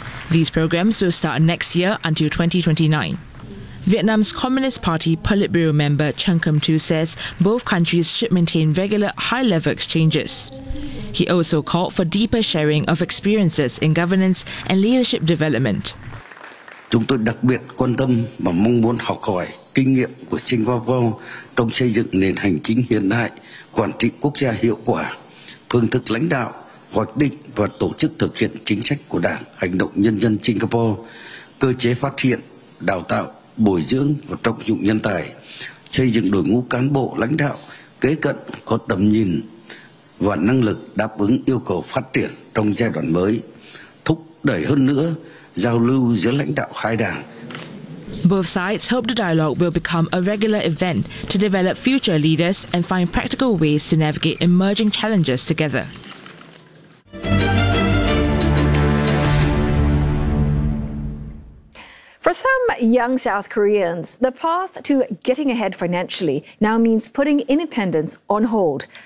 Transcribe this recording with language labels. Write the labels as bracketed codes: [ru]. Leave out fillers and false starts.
[en] These programs will start next year until 2029. Vietnam's Communist Party Politburo member Chen Kem Tu says both countries should maintain regular high-level exchanges. He also called for deeper sharing of experiences in governance and leadership development. [vi] Chúng tôi đặc biệt quan tâm và mong muốn học hỏi kinh nghiệm của Singapore trong xây dựng nền hành chính hiện đại, quản trị quốc gia hiệu quả, phương thức lãnh đạo, hoạch định và tổ chức thực hiện chính sách của Đảng, hành động nhân dân Singapore, cơ chế phát hiện, đào tạo, bồi dưỡng và trọng dụng nhân tài, xây dựng đội ngũ cán bộ lãnh đạo kế cận có tầm nhìn và năng lực đáp ứng yêu cầu phát triển trong giai đoạn mới, thúc đẩy hơn nữa giao lưu giữa lãnh đạo hai đảng. [en] Both sides hope the dialogue will become a regular event to develop future leaders and find practical ways to navigate emerging challenges together. For some young South Koreans, the path to getting ahead financially now means putting independence on hold.